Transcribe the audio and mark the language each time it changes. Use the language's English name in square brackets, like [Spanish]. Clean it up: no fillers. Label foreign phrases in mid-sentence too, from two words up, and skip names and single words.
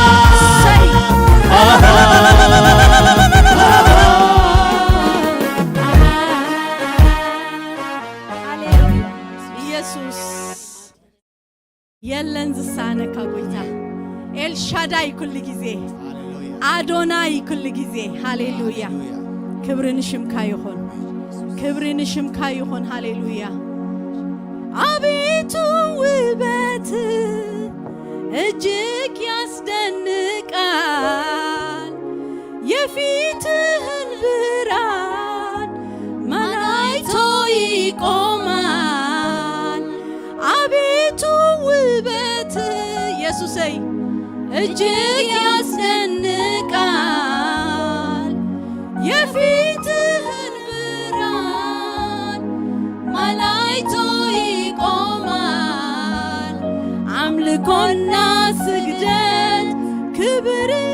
[Tigrinya] ኢየሱስ የለን ዝሳነካ ጎይታ ኤልሻዳይ ኩሉ ጊዜ አዶናይ ኩሉ ጊዜ ሃሌሉያ ክብሪ ንሽምካ ይኹን ክብሪ ንሽምካ ይኹን ሃሌሉያ [Amharic] አቤቱ ውበት እጅግ ያስደንቃል የፊትህን ብርሃን ማን አይቶ ይቆማል አቤቱ ውበት ኢየሱሰይ እጅግ ያስደንቃል የፊትህን ብርሃን ማን አይቶ ይቆማል አምልኮና ስግደት ክብር